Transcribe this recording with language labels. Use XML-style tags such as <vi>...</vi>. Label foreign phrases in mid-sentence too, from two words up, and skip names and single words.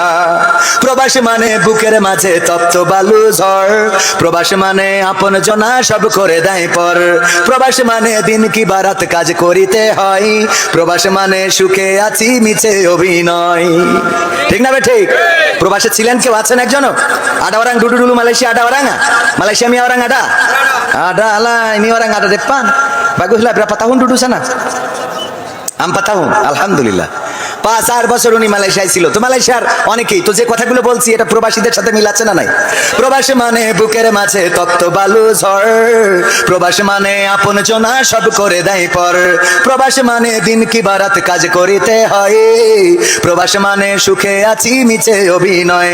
<bn>প্রবাস মানে বুকের মাঝে তপ্ত বালু ঝড়, প্রবাস মানে আপন জনা সব করে দেয় পর, প্রবাস মানে দিন কি বারাত কাজ করিতে হয়, প্রবাস মানে সুখে আছি মিছে অভিনয়, ঠিক না বে ঠিক? প্রবাসে ছিলেন কেউ আছেন একজনও?</bn> <ms>ada orang duduk dulu Malaysia, ada orang nggak? Malaysia mi orang ada? Ada lah, ini orang ada depan. Baguslah, berapa tahun duduk sana? 4 tahun, alhamdulillah।</ms> <bn>5-8 বছর উনি মালয়েশিয়ায় ছিল। তো মালয়েশিয়ার অনেকেই তো যে কথাগুলো বলছি এটা প্রবাসীদের সাথে মিলাচ্ছে না নাই? প্রবাস মানে বুকের মাঝে তপ্ত বালু ঝড়, প্রবাস মানে আপন জনা সব করে দেয় পর, প্রবাস মানে দিন কি বারাত কাজ করিতে হয়, প্রবাস মানে সুখে আছি মিছে অভিনয়।</bn>